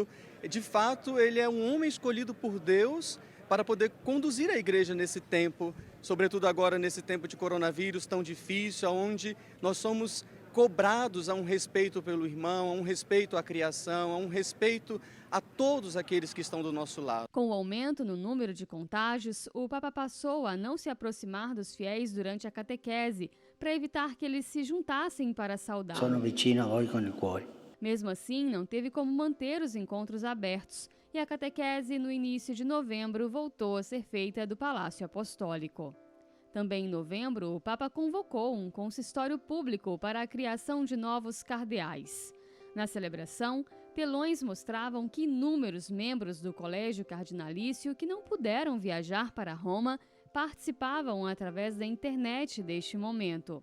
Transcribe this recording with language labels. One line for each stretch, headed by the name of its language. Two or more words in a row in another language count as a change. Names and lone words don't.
Portuguese: De fato, ele é um homem escolhido por Deus para poder conduzir a igreja nesse tempo, sobretudo agora nesse tempo de coronavírus tão difícil, onde nós somos cobrados a um respeito pelo irmão, a um respeito à criação, a um respeito a todos aqueles que estão do nosso lado. Com o aumento no número de contágios, o Papa passou a não se aproximar dos fiéis durante a catequese, para evitar que eles se juntassem para saudá-lo.
Italian: Sono vicino a voi con il cuore.
Portuguese: Mesmo assim, não teve como manter os encontros abertos, e a catequese no início de novembro voltou a ser feita do Palácio Apostólico. Também em novembro, o Papa convocou um consistório público para a criação de novos cardeais. Na celebração, telões mostravam que inúmeros membros do Colégio Cardinalício que não puderam viajar para Roma participavam através da internet deste momento.